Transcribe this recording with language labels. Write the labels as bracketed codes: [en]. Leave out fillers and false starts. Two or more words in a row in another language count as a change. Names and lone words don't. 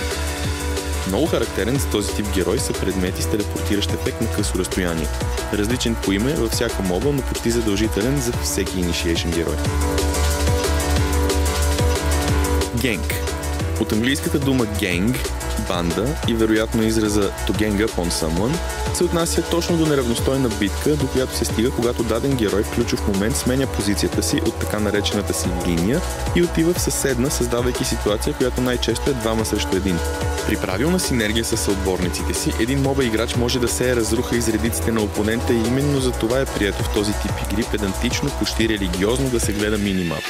[bg] Много характерен за този тип герой са предмети с телепортиращ ефект на късо разстояние. Различен по име във всяка моба, но почти задължителен за всеки Initiation герой. Генг. От английската дума gang, банда и вероятно израза [en] to gang up on someone [bg] се отнася точно до неравностойна битка, до която се стига, когато даден герой в ключов момент сменя позицията си от така наречената си линия и отива в съседна, създавайки ситуация, която най-често е 2 срещу 1. При правилна синергия с съотборниците си, един моба играч може да сее разруха из редиците на опонента и именно за това е прието в този тип игри педантично, почти религиозно да се гледа минимапа.